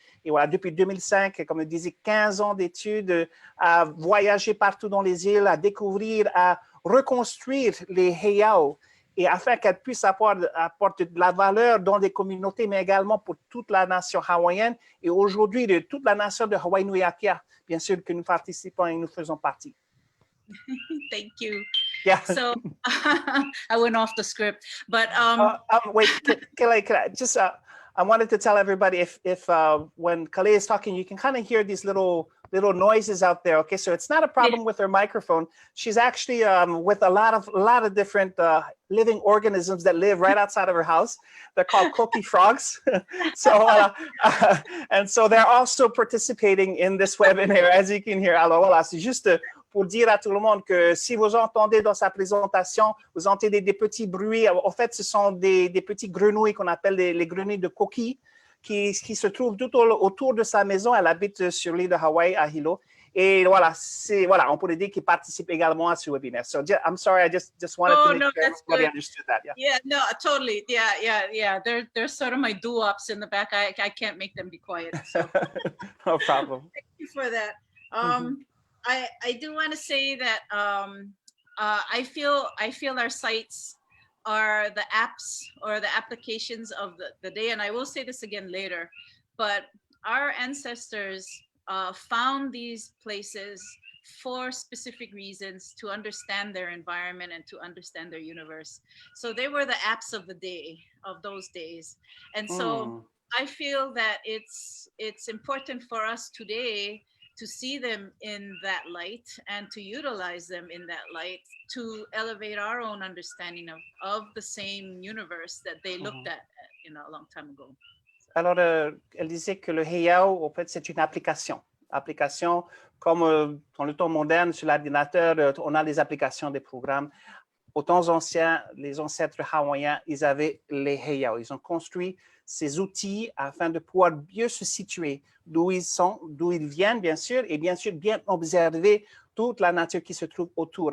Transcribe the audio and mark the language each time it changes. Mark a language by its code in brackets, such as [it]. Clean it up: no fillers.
[fr] Et voilà, depuis 2005, comme je disais, 15 ans d'études, à voyager partout dans les îles, à découvrir, à reconstruire les heiau, et afin qu'elle puisse apporter de la valeur dans des communautés, mais également pour toute la nation hawaïenne, et aujourd'hui de toute la nation de Hawaii inuiākea, bien sûr que nous participons et nous faisons partie. [en] Thank you. Yeah. So I went off the script, but wait, Kalei, I wanted to tell everybody if when Kalei is talking, you can kind of hear these little noises out there. Okay, so it's not a problem with her microphone. She's actually with a lot of different living organisms that live right outside of her house. They're called coqui frogs. So and so they're also participating in this webinar, as you can hear. [fr] Alors voilà, c'est juste pour dire à tout le monde que si vous entendez dans sa présentation, vous entendez des petits bruits. En fait, ce sont des petits grenouilles qu'on appelle les grenouilles de coquille qui se trouvent tout autour de sa maison. Elle habite sur l'île de Hawaï, à Hilo. Et voilà, on pourrait dire qu'il participe également à ce webinaire. [en] So I'm sorry, I just wanted to make sure everybody understood that. Yeah, no, totally. Yeah. They're sort of my doo-wops in the back. I can't make them be quiet. So. No problem. Thank you for that. I do want to say that I feel our sites are the apps or the applications of the day. And I will say this again later, but our ancestors found these places for specific reasons to understand their environment and to understand their universe. So they were the apps of the day, of those days. And so I feel that it's important for us today to see them in that light and to utilize them in that light to elevate our own understanding of the same universe that they looked at, a long time ago. [fr] Alors, elle disait que le heiau, en fait, c'est une application. Application comme dans le temps moderne, sur l'ordinateur, on a des applications, des programmes. Aux temps anciens, les ancêtres hawaïens, ils avaient les heiau. Ils ont construit ces outils afin de pouvoir mieux se situer d'où ils sont, d'où ils viennent, bien sûr, et bien sûr, bien observer toute la nature qui se trouve autour.